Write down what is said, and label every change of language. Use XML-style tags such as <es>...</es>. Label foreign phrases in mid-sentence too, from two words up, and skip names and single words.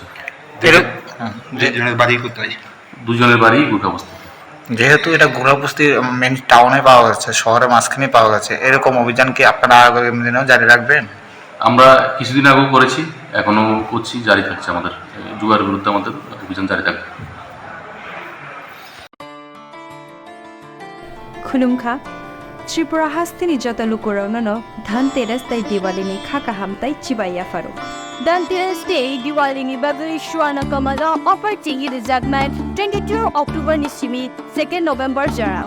<bn>দুজনের বাড়ি কোথায়? দুজনের বাড়ি গোরখাবস্তি। যেহেতু এটা গোরখাবস্তির মেন টাউনে পাওয়া যাচ্ছে, শহরের মাঝখানে পাওয়া যাচ্ছে, এরকম অভিযান কি আপনারা আগামী দিনেও জারি রাখবেন? আমরা কিছুদিন আগেও করেছি, এখনো করছি, জারি থাকছে। আমাদের জুয়ার বিরুদ্ধে আমাদের অভিযান জারি থাকবে।</bn> <trp>खुलुमखा त्रिपुरा हास्तिनि जत लुकुरावनो धनतेरस तै दिवालीनि खाका हामताई चिबाया फारो धनतेरस डे दिवालीनि बागै सुवाना कमला अफर टिंगि रिजागनाय 22 अक्टोबर नि सिमी 2 नभेम्बर जराव</trp>